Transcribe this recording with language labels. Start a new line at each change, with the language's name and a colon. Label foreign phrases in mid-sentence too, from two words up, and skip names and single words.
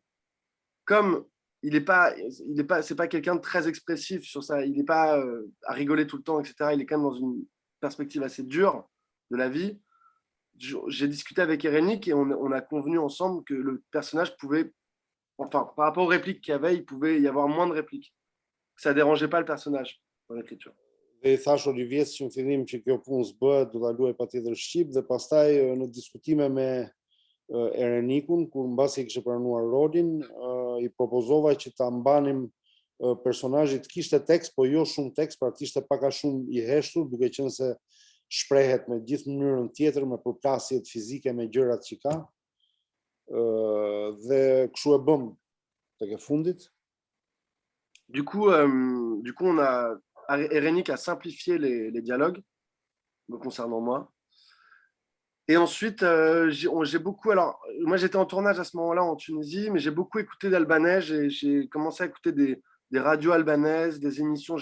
French: Comme c'est pas quelqu'un de très expressif sur ça, il n'est pas à rigoler tout le temps, etc. Il est quand même dans une perspective assez dure de la vie. J'ai discuté avec Erenik et on a convenu ensemble que le personnage pouvait, enfin, par rapport aux répliques qu'il y avait, il pouvait y avoir moins de répliques. Ça dérangeait pas le personnage dans l'écriture.
Albanian: Dhe i thash Olivier që në fillim që kjo punë s'bëhet, do ta luaj patjetër shqip dhe pastaj në diskutime me Erenikun, kur mbasi kishte pranuar rolin, i propozova që ta mbanim personazhin të kishte tekst, po jo shumë tekst, pra të ishte pak a shumë i heshtur, duke qenë se shprehet me gjithë mënyrën tjetër, me përplasjet fizike me gjërat që ka. Dhe kështu e bëm tek e fundit.
French: Du coup, Erenik a simplifié les dialogues me concernant moi. Et ensuite, j'ai beaucoup... Alors, moi, j'étais en tournage à ce moment-là en Tunisie, mais j'ai beaucoup écouté d'albanais. J'ai commencé à écouter des radios albanaises, des émissions.